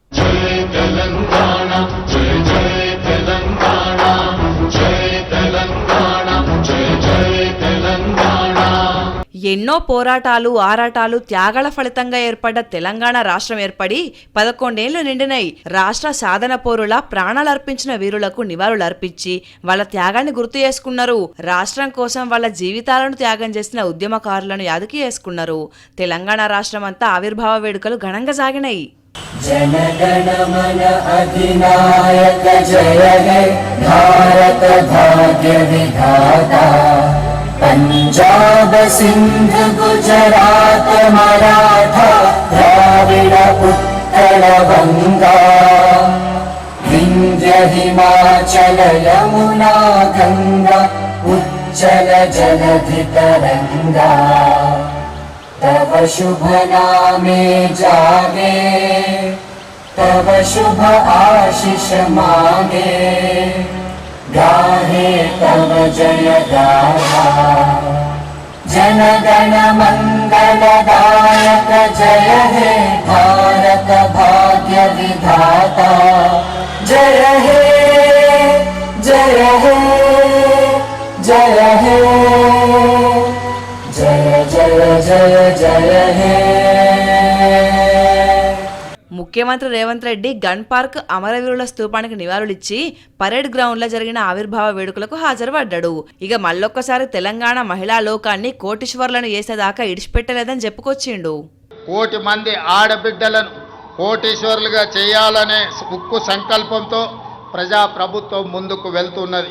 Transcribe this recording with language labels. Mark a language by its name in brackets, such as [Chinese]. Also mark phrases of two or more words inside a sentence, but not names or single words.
[Telugu] ఎన్నో పోరాటాలు, ఆరాటాలు, త్యాగాల ఫలితంగా ఏర్పడ్డ తెలంగాణ రాష్ట్రం ఏర్పడి 11 ఏళ్లు నిండినాయి. రాష్ట్ర సాధన పోరుల ప్రాణాలు అర్పించిన వీరులకు నివాళులు అర్పించి వాళ్ళ త్యాగాన్ని గుర్తు చేసుకున్నారు. రాష్ట్రం కోసం వాళ్ళ జీవితాలను త్యాగం చేసిన ఉద్యమకారులను యాదుకి చేసుకున్నారు. తెలంగాణ రాష్ట్రం అంతా ఆవిర్భావ వేడుకలు ఘనంగా సాగినాయి. [Bangla] জনগণমন অধিনায়ক জয় হে ভারত ভাগ্য বিধাতা পঞ্জাব সিন্ধ গুজরাট মরাঠা দ্রাবিড় উৎকল বঙ্গ বিন্ধ্য হিমাচল যমুনা গঙ্গা উচ্ছল জলধি তরঙ্গ তব শুভ নামে জাগে তব শুভ আশিস মাগে গাহে তব জয় গাথা জনগণ মঙ্গলদায়ক জয় হে ভারত ভাগ্য বিধাতা জয় হে জয় হে জয় হে জয় জয় জয় জয় হে. [Telugu] ముఖ్యమంత్రి రేవంత్ రెడ్డి గన్ పార్క్ అమరవీరుల స్తూపానికి నివాళులిచ్చి పరేడ్ గ్రౌండ్ లో జరిగిన ఆవిర్భావ వేడుకలకు హాజరుపడ్డాడు. ఇక మళ్ళొక్కసారి తెలంగాణ మహిళా లోకాన్ని కోటీశ్వర్లను చేసేదాకా ఇడిచిపెట్టలేదని చెప్పుకొచ్చిండు. కోటి మంది ఆడబిడ్డలను కోటీశ్వరులుగా చేయాలనే ఉక్కు సంకల్పంతో ప్రజాప్రభుత్వం ముందుకు వెళ్తున్నది.